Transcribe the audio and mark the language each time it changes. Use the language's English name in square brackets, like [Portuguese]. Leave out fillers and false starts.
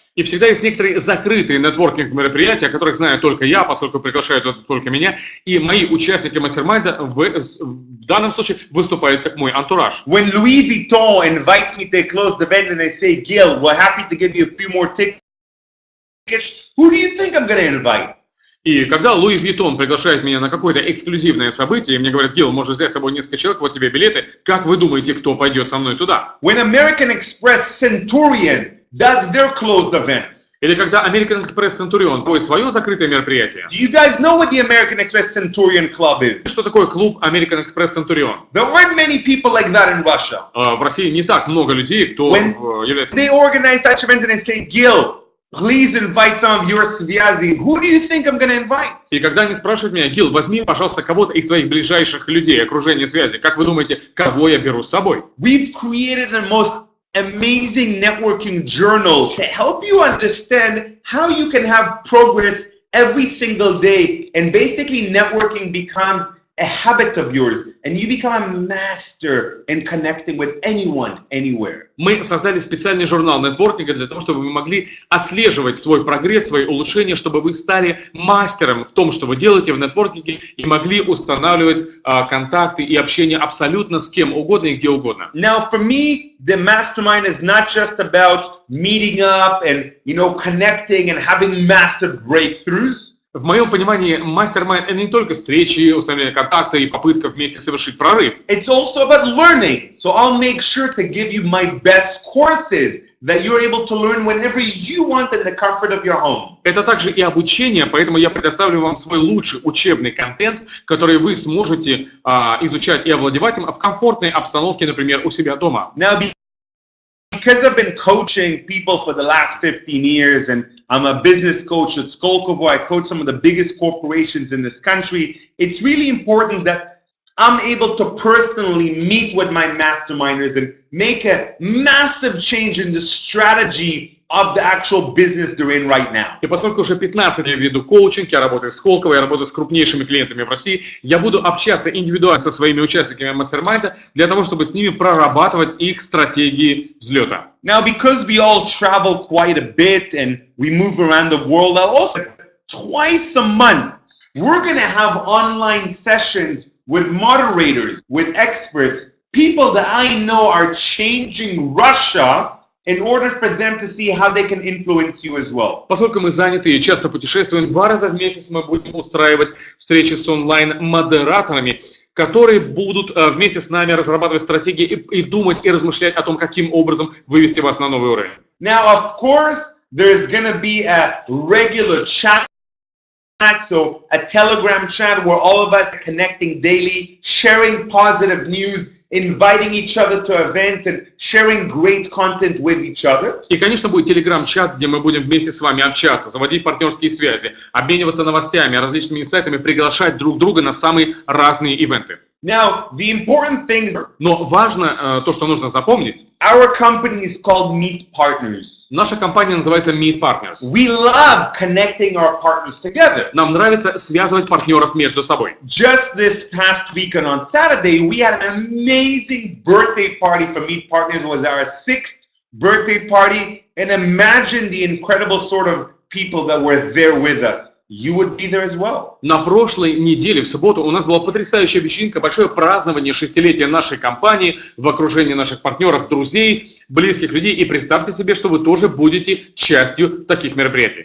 [Russian] И всегда есть некоторые закрытые нетворкинг-мероприятия, о которых знаю только я, поскольку приглашают только меня. И мои участники мастер-майнда в данном случае выступают как мой антураж. [English] When Louis Vuitton invites me to a closed event and they say, Gil, we're happy to give you a few more tickets, who do you think I'm going to invite? [Russian] И когда Луи Виттон приглашает меня на какое-то эксклюзивное событие, и мне говорят, Гил, можешь взять с собой несколько человек, вот тебе билеты, как вы думаете, кто пойдет со мной туда? [English] When American Express Centurion does their closed events. [Russian] Или когда American Express Centurion будет свое закрытое мероприятие. [English] Do you guys know what the American Express Centurion Club is? [Russian] Что такое клуб American Express Centurion? [English] There aren't many people like that in Russia. [Russian] В России не так много людей, кто является... [English] They organize such events and they say, Gil, please invite some of your [Russian] связи. [English] Who do you think I'm going to invite? [Russian] И когда они спрашивают меня, Гил, возьми, пожалуйста, кого-то из своих ближайших людей, окружения связи. Как вы думаете, кого я беру с собой? [English] We've created the most amazing networking journal to help you understand how you can have progress every single day. And basically networking becomes a habit of yours, and you become a master in connecting with anyone, anywhere. [Russian] Мы создали специальный журнал нетворкинга для того, чтобы вы могли отслеживать свой прогресс, свои улучшения, чтобы вы стали мастером в том, что вы делаете в нетворкинге, и могли устанавливать контакты и общение абсолютно с кем угодно и где угодно. [English] Now, for me, the mastermind is not just about meeting up and, connecting and having massive breakthroughs. [Russian] В моем понимании, мастер-майнд — это не только встречи, установление контакта и попытка вместе совершить прорыв. [English] It's also about learning. So I'll make sure to give you my best courses that you're able to learn whenever you want in the comfort of your home. [Russian] Это также и обучение, поэтому я предоставлю вам свой лучший учебный контент, который вы сможете изучать и овладевать им в комфортной обстановке, например, у себя дома. [English] Now, because I've been coaching people for the last 15 years and I'm a business coach at Skolkovo, I coach some of the biggest corporations in this country, it's really important that I'm able to personally meet with my masterminders and make a massive change in the strategy of the actual business they're in right now. [Russian] И поскольку уже 15 лет веду коучинг, я работаю с Сколково, я работаю с крупнейшими клиентами в России, я буду общаться индивидуально со своими участниками мастер-майнда для того, чтобы с ними прорабатывать их стратегии взлета. [English] Now, because we all travel quite a bit and we move around the world, I'll also twice a month, we're going to have online sessions with moderators, with experts, people that I know are changing Russia in order for them to see how they can influence you as well. [Russian] Поскольку мы заняты и часто путешествуем, 2 раза в месяц мы будем устраивать встречи с онлайн-модераторами, которые будут вместе с нами разрабатывать стратегии и думать и размышлять о том, каким образом вывести вас на новый уровень. [English] Now, of course, there's going to be a regular chat. So a Telegram chat where all of us are connecting daily, sharing positive news, inviting each other to events and sharing great content with each other. [Russian] И, конечно, будет телеграм-чат, где мы будем вместе с вами общаться, заводить партнерские связи, обмениваться новостями, различными инсайтами, приглашать друг друга на самые разные ивенты. [English] Now, the important thing, [Russian] Но важно то, что нужно запомнить. [English] our company is called Meet Partners. [Russian] Наша компания называется Meet Partners. [English] We love connecting our partners together. [Russian] Нам нравится связывать партнеров между собой. [English] Just this past weekend on Saturday, we had an amazing birthday party for Meet Partners. It was our 6th birthday party. And imagine the incredible sort of people that were there with us. You would be there as well. [Russian] На прошлой неделе, в субботу, у нас была потрясающая вечеринка, большое празднование 6-летия нашей компании в окружении наших партнеров, друзей, близких людей. И представьте себе, что вы тоже будете частью таких мероприятий.